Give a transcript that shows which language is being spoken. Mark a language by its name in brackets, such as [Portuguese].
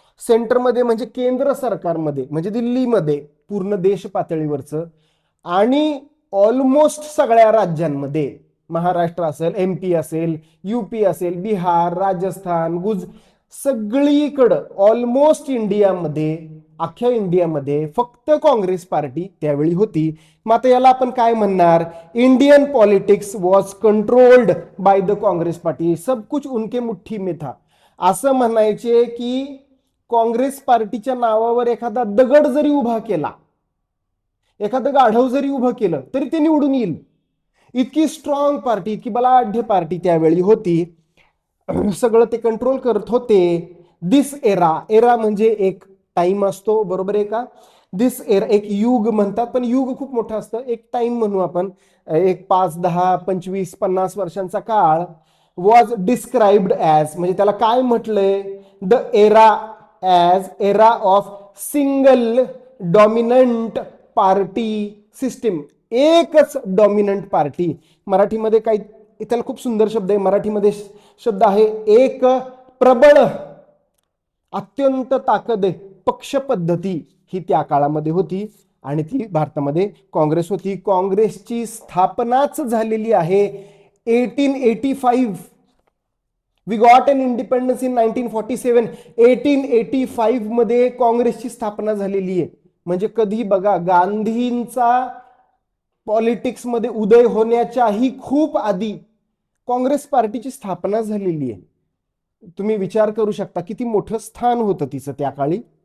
[Marathi] सेंटरमध्ये म्हणजे केंद्र सरकारमध्ये, म्हणजे दिल्लीमध्ये, पूर्ण देश पातळीवरचं, आणि ऑलमोस्ट सगळ्या राज्यांमध्ये, महाराष्ट्र असेल, MP असेल, UP असेल, बिहार, राजस्थान, सगळीकडं ऑलमोस्ट इंडियामध्ये, अख्ख्या इंडियामध्ये फक्त काँग्रेस पार्टी त्यावेळी होती. मात्र याला आपण काय म्हणणार? [English] Indian politics was controlled by the Congress party, [Hindi] सब कुछ उनके मुठ्ठी में था. [Marathi] असं म्हणायचे की काँग्रेस पार्टीच्या नावावर एखादा दगड जरी उभा केला, एखादं गाढव जरी उभं केलं तरी ते निवडून येईल. इतकी स्ट्रॉंग पार्टी, इतकी बलाढ्य पार्टी त्यावेळी होती. सगळं ते कंट्रोल करत होते. दिस एरा म्हणजे एक टाइम असतो, बरोबर आहे का? दिस एरा एक युग म्हणतात, पण युग खूप मोठं असतं. एक टाइम म्हणू आपण, एक 5, 10, 25, 50 वर्षांचा काळ. [English] was described as, [Marathi] म्हणजे त्याला काय म्हटलंय? [English] The era as era of single dominant party system. [Marathi] एकच डॉमिनंट पार्टी. मराठीमध्ये काही त्याला खूप सुंदर शब्द आहे, मराठीमध्ये शब्द आहे एक प्रबळ, अत्यंत ताकद आहे पक्ष पद्धती ही त्या काळामध्ये होती आणि ती भारतामध्ये काँग्रेस होती. काँग्रेसची स्थापनाच झालेली आहे 1885. [English] We got an independence in 1947. [Marathi] 1885 मध्ये काँग्रेसची स्थापना झालेली आहे. म्हणजे कधी बघा, गांधींचा पॉलिटिक्समध्ये उदय होण्याच्याही खूप आधी काँग्रेस पार्टीची स्थापना झालेली आहे. तुम्ही विचार करू शकता किती मोठं स्थान होतं तिचं त्या काळी.